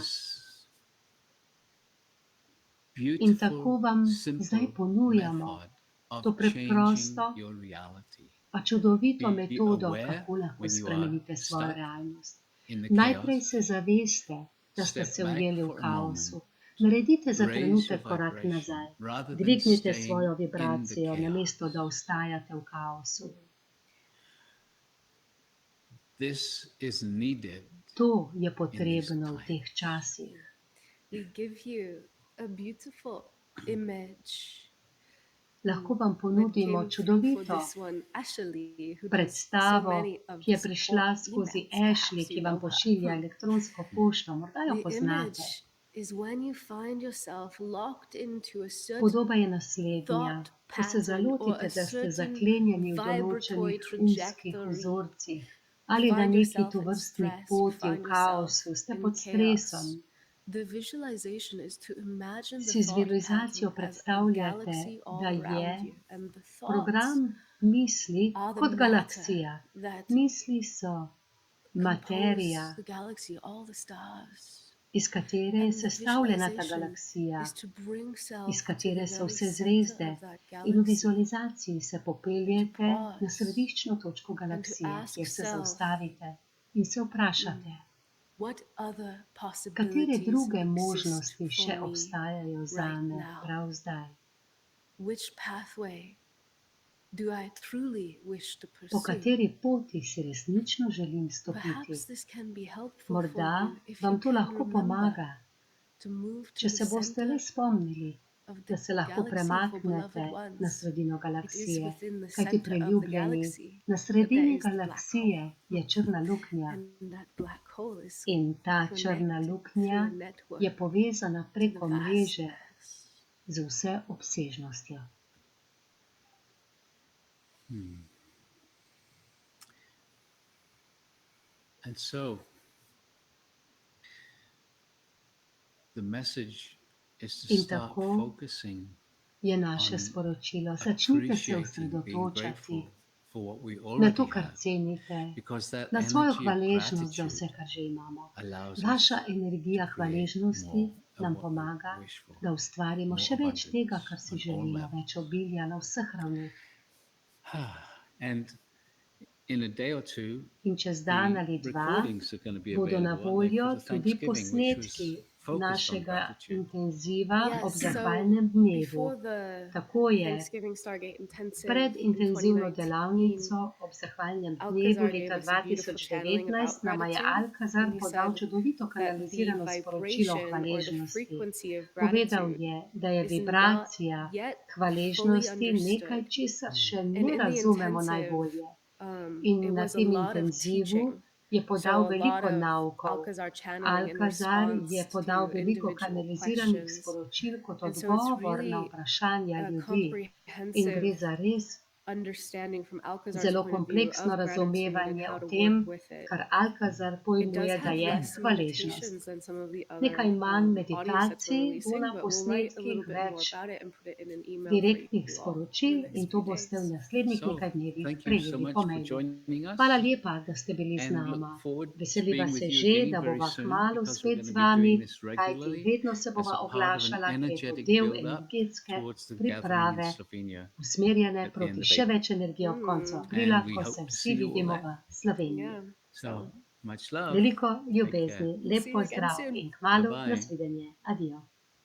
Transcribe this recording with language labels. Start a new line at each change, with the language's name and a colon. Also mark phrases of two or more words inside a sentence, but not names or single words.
English: this
Slovenian: In tako
English: beautiful,
Slovenian: vam zdaj
English: simple
Slovenian: ponujamo
English: method of
Slovenian: to preprosto,
English: changing your reality.
Slovenian: pa čudovito
English: Be
Slovenian: metodo,
English: aware
Slovenian: kako lahko
English: when you
Slovenian: spremenite
English: are
Slovenian: svojo
English: stuck
Slovenian: realnost.
English: in the
Slovenian: Najprej
English: chaos.
Slovenian: se zaveste, da ste
English: Step
Slovenian: se
English: back
Slovenian: ujeli v
English: for a
Slovenian: kaosu.
English: moment.
Slovenian: Naredite za
English: Raise
Slovenian: trenutek
English: your
Slovenian: korak
English: vibration
Slovenian: nazaj.
English: rather than
Slovenian: Dvignite
English: staying
Slovenian: svojo
English: in the
Slovenian: vibracijo,
English: chaos.
Slovenian: namesto da ostajate v kaosu.
English: This is needed
Slovenian: To je
English: in these
Slovenian: potrebno v
English: times.
Slovenian: teh časih.
English: We give you a beautiful image.
Slovenian: Lahko vam
English: That
Slovenian: ponudimo
English: came through for
Slovenian: čudovito
English: this one, Ashley, who does so
Slovenian: predstavo,
English: many of
Slovenian: ki je
English: the
Slovenian: prišla
English: support
Slovenian: skozi
English: emails.
Slovenian: Ashley,
English: Perhaps
Slovenian: ki
English: you
Slovenian: vam
English: know her.
Slovenian: pošilja elektronsko pošto. Morda jo
English: The
Slovenian: poznate.
English: image is when you find yourself locked into a certain
Slovenian: Podoba je naslednja.
English: thought
Slovenian: Ko se
English: pattern or
Slovenian: zalotite,
English: a
Slovenian: da ste
English: certain
Slovenian: zaklenjeni v
English: vibratory
Slovenian: določenih umskih
English: trajectory.
Slovenian: vzorcih
English: You
Slovenian: ali na
English: find
Slovenian: neki
English: yourself in
Slovenian: tovrstni
English: stress, you
Slovenian: poti v
English: find yourself
Slovenian: kaosu, ste
English: in
Slovenian: pod stresom.
English: chaos. The visualization is to imagine the
Slovenian: Si z
English: thought
Slovenian: vizualizacijo
English: pattern as a
Slovenian: predstavljate,
English: galaxy all
Slovenian: da je
English: around you, and the thoughts
Slovenian: program misli
English: are the
Slovenian: kot
English: matter
Slovenian: galaksija.
English: that
Slovenian: Misli so materija,
English: compose the galaxy, all the stars.
Slovenian: iz katere je
English: And the
Slovenian: sestavljena ta
English: visualization
Slovenian: galaksija,
English: is to bring
Slovenian: iz
English: self to
Slovenian: katere
English: the
Slovenian: so
English: very
Slovenian: vse
English: center
Slovenian: zvezde.
English: of that
Slovenian: In v
English: galaxy
Slovenian: vizualizaciji se popeljete na
English: pause
Slovenian: središčno točko
English: and to
Slovenian: galaksije,
English: ask
Slovenian: kjer se
English: self,
Slovenian: zaustavite in se vprašate,
English: what other
Slovenian: katere
English: possibilities
Slovenian: druge
English: exist
Slovenian: možnosti še
English: for me
Slovenian: obstajajo
English: right
Slovenian: zame
English: now?
Slovenian: prav zdaj.
English: Which pathway do I truly wish to
Slovenian: Po
English: pursue?
Slovenian: kateri poti si resnično želim stopiti.
English: Perhaps this can be helpful for
Slovenian: Morda
English: you if you
Slovenian: vam to
English: can
Slovenian: lahko
English: remember
Slovenian: pomaga,
English: to move to
Slovenian: če
English: the
Slovenian: se boste le
English: center
Slovenian: spomnili,
English: of
Slovenian: da
English: the
Slovenian: se lahko
English: galaxy for
Slovenian: premaknete
English: beloved
Slovenian: na
English: ones.
Slovenian: sredino
English: It is
Slovenian: galaksije,
English: within the
Slovenian: kajti
English: center of the
Slovenian: preljubljeni,
English: galaxy
Slovenian: na
English: that there
Slovenian: sredini
English: is the black
Slovenian: galaksije
English: hole.
Slovenian: je črna luknja
English: And that black hole is
Slovenian: in ta črna
English: connected
Slovenian: luknja
English: through a network
Slovenian: je povezana
English: to the
Slovenian: preko mreže
English: vastness.
Slovenian: z vse obsežnostjo.
English: And so, the message is to
Slovenian: In
English: start
Slovenian: tako
English: focusing
Slovenian: je naše
English: on
Slovenian: sporočilo. Začnite se
English: appreciating, being
Slovenian: osredotočati
English: grateful for what we
Slovenian: na to,
English: already
Slovenian: kar
English: have,
Slovenian: cenite,
English: because that
Slovenian: na svojo
English: energy of
Slovenian: hvaležnost za vse,
English: gratitude
Slovenian: kar že imamo.
English: allows
Slovenian: Vaša
English: us
Slovenian: energija
English: to create
Slovenian: hvaležnosti
English: more of
Slovenian: nam
English: what we
Slovenian: pomaga,
English: wish for,
Slovenian: da ustvarimo
English: more
Slovenian: še več tega,
English: abundance
Slovenian: kar si
English: on all
Slovenian: želimo,
English: levels.
Slovenian: več obilja na vseh ravneh.
English: And in a day or two,
Slovenian: In čez dan ali
English: the
Slovenian: dva
English: recordings are going to be
Slovenian: bodo na
English: available, aren't they,
Slovenian: voljo
English: for the
Slovenian: tudi
English: Thanksgiving, which was
Slovenian: posnetki
English: focused on
Slovenian: našega
English: gratitude.
Slovenian: intenziva ob
English: Yes,
Slovenian: zahvalnem
English: so
Slovenian: dnevu.
English: before the
Slovenian: Tako je
English: Thanksgiving Stargate Intensive
Slovenian: pred
English: in
Slovenian: intenzivno
English: 2019,
Slovenian: delavnico ob zahvalnem dnevu
English: Alcazar gave
Slovenian: leta
English: us a beautiful channeling about
Slovenian: 2019 nama je
English: gratitude.
Slovenian: Alcazar
English: And he
Slovenian: podal
English: said
Slovenian: čudovito
English: that the
Slovenian: kanalizirano sporočilo o
English: vibration or the
Slovenian: hvaležnosti.
English: frequency of
Slovenian: Povedal
English: gratitude
Slovenian: je, da je
English: is not
Slovenian: vibracija
English: yet fully
Slovenian: hvaležnosti nekaj,
English: understood.
Slovenian: česar še
English: And
Slovenian: ne
English: in the
Slovenian: razumemo
English: intensive,
Slovenian: najbolje.
English: it
Slovenian: In na
English: was a
Slovenian: tem
English: lot of
Slovenian: intenzivu
English: teaching.
Slovenian: je
English: So
Slovenian: podal
English: a lot
Slovenian: veliko
English: of
Slovenian: naukov.
English: Alcazar channeling in
Slovenian: Alcazar je
English: response
Slovenian: podal
English: to
Slovenian: veliko
English: individual
Slovenian: kanaliziranih
English: questions.
Slovenian: sporočil kot
English: And so it's
Slovenian: odgovor na
English: really
Slovenian: vprašanja
English: a
Slovenian: ljudi. In
English: comprehensive
Slovenian: gre za res
English: understanding from Alcazar's
Slovenian: zelo
English: point of view
Slovenian: kompleksno
English: of gratitude and
Slovenian: razumevanje
English: how
Slovenian: o
English: to
Slovenian: tem,
English: work with it.
Slovenian: kar Alcazar
English: It does
Slovenian: pojmuje, da
English: have
Slovenian: je
English: less
Slovenian: hvaležnost.
English: meditations than some of the
Slovenian: Nekaj
English: other
Slovenian: manj
English: audio sets we're
Slovenian: meditacij bo
English: releasing,
Slovenian: na
English: but we'll write a little
Slovenian: posnetkih,
English: bit more
Slovenian: več
English: about it and put it in an email for
Slovenian: direktnih
English: you all
Slovenian: sporočil
English: in the
Slovenian: in
English: next
Slovenian: to
English: few
Slovenian: boste v
English: days.
Slovenian: naslednjih
English: So,
Slovenian: nekaj dnevih
English: thank you so
Slovenian: prejeli
English: much
Slovenian: po
English: for
Slovenian: mailu.
English: joining us.
Slovenian: Hvala lepa, da ste bili z
English: And
Slovenian: nama.
English: look forward to
Slovenian: Veseliva
English: being
Slovenian: se
English: with you
Slovenian: že,
English: again
Slovenian: da
English: very
Slovenian: bova
English: soon,
Slovenian: kmalu
English: because we're
Slovenian: spet
English: going
Slovenian: z
English: to be
Slovenian: vami,
English: doing this
Slovenian: kajti
English: regularly
Slovenian: vedno se
English: as
Slovenian: bova
English: a part of an
Slovenian: oglašala, ker je to
English: energetic
Slovenian: del
English: build-up
Slovenian: energetske
English: towards the gathering
Slovenian: priprave,
English: in Slovenia
Slovenian: usmerjene
English: at the end
Slovenian: proti
English: of
Slovenian: še
English: April.
Slovenian: več energije ob koncu aprila,
English: And we
Slovenian: ko
English: hope
Slovenian: se
English: to
Slovenian: vsi
English: see you all
Slovenian: vidimo
English: there.
Slovenian: v Sloveniji.
English: Yeah. So, much love.
Slovenian: Veliko
English: Take care.
Slovenian: ljubezni,
English: We'll
Slovenian: lep
English: see you again
Slovenian: pozdrav
English: soon.
Slovenian: in kmalu
English: Bye-bye.
Slovenian: nasvidenje. Adijo.